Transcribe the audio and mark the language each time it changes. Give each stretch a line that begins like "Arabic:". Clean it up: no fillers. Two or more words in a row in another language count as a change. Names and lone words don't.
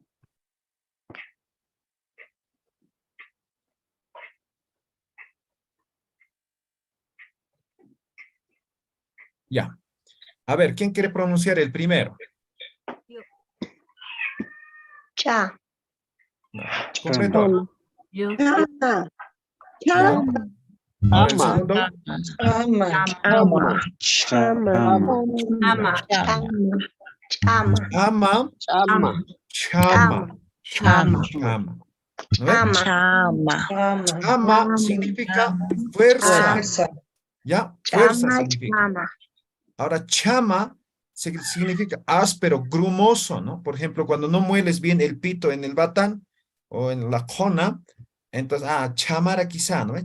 Spanish: Ya. A ver, ¿quién quiere pronunciar el primero? Cha. Completo. Yo. Chama. Ya. Ahora el Ama. segundo. Ama. Chama. Chama. Chama. Ama, Chama. chama, Chama. chama. ¿No ve? Chama. Ama. Ama significa fuerza. Fuerza. ¿Ya? Fuerza Chama. significa. Chama. Ahora, chama significa áspero, grumoso, ¿no? Por ejemplo, cuando no mueles bien el pito en el batán o en la jona, entonces, chamara quizá, ¿no?